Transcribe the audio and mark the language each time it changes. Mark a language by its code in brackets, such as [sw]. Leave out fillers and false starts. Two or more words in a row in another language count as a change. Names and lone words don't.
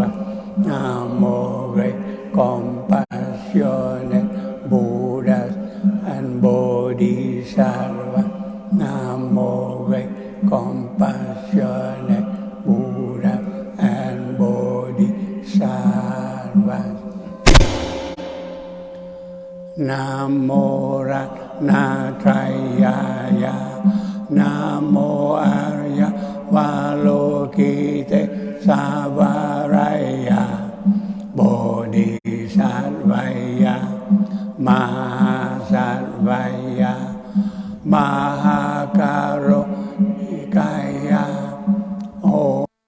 [en] Namo Great Compassionate Buddhas and Bodhisattva. Namo Great Compassionate Buddhas and Bodhisattva. [sa] Namo Ratnatrayaya, Namo Arya Valokite Savaraya, Bodhisattvaya, Mahasattvaya, Mahakarunikaya, Om